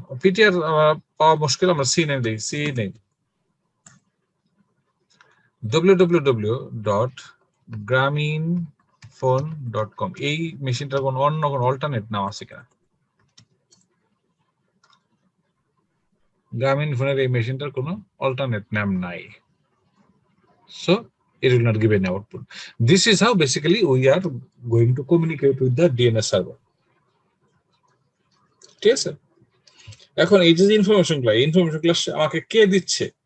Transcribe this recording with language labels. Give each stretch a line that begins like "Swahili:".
Bangla: PTR পাওয়া মুশকিল, আমরা সি নেম দিই, সি নেম www.graminphone.com। এই মেশিনটার অন্য কোনো অল্টারনেট নাম আছে কিনা? গ্রামীণ ফোনের এই মেশিনটার কোনো অল্টারনেট নাম নাই।
English: So it will not give any output. This is how basically we are going to communicate with the DNS server.
Bangla: ঠিক আছে? এখন এই যে ইনফরমেশনগুলো আমাকে কে দিচ্ছে?